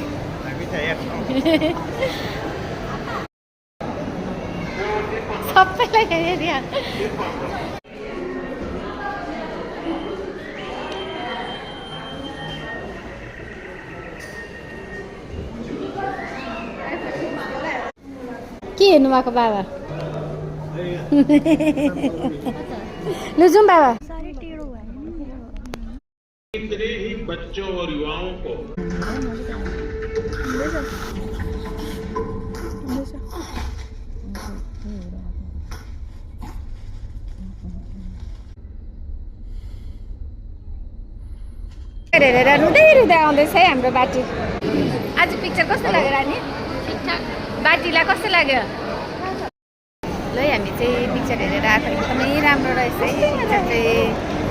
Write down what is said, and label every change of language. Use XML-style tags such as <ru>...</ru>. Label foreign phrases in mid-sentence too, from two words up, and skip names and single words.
<ne>सबैलाई हेरेर के हेर्नु भएको बाबा लु जाऊँ बाबा</ne> <hi>इतने ही बच्चों और युवाओं को</hi> <ne>हेरेर रुँदै रुँदै आउँदैछ है हाम्रो बाटी आज पिक्चर कस्तो लाग्यो रानी बाटीलाई कस्तो लाग्यो ल हामी चाहिँ पिक्चर हेरेर आएको एकदमै राम्रो रहेछ है पिक्चर चाहिँ</ne>